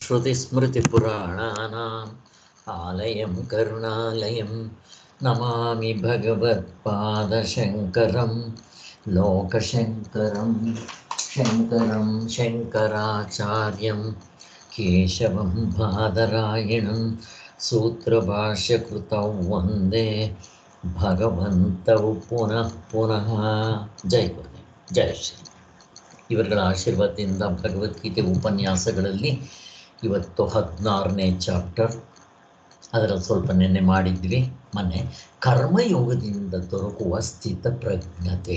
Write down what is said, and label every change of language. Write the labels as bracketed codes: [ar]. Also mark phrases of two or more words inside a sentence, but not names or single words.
[sa] श्रुतिस्मृतिपुराणानाम् आलयं करुणालयं नमामि भगवत्पादशङ्करं लोकशङ्करं शङ्करं शङ्कराचार्यं केशवं बादरायणं सूत्रभाष्यकृतौ वन्दे ಭಗವಂತೌ ಪುನಃ ಪುನಃ. [kn] ಜೈ ಗುರುದೇವ್, ಜೈ ಶ್ರೀ. ಇವರುಗಳ ಆಶೀರ್ವಾದದಿಂದ ಭಗವದ್ಗೀತೆ ಉಪನ್ಯಾಸಗಳಲ್ಲಿ ಇವತ್ತು 16ನೇ ಚಾಪ್ಟರ್. ಅದರಲ್ಲಿ ಸ್ವಲ್ಪ ನಿನ್ನೆ ಮಾಡಿದ್ವಿ. ಮೊನ್ನೆ ಕರ್ಮಯೋಗದಿಂದ ದೊರಕುವ ಸ್ಥಿತ ಪ್ರಜ್ಞತೆ.